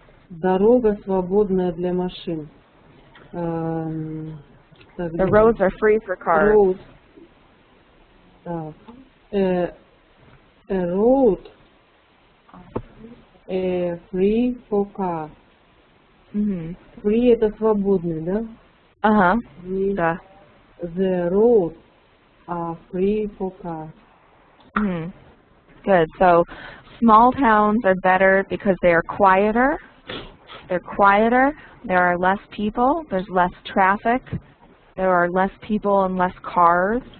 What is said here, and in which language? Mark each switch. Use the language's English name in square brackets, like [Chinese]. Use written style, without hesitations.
[Russian] Дорога свободная для машин. [English] The roads are free for cars. Road. A road free for car. [Russian] Free это свободный, да? Uh-huh. [English] Free. [Russian] Да. [English] The roads are free for car. Good. So small towns are better because they are quieter. They're quieter. There are less people. There's less traffic. There are less people and less cars.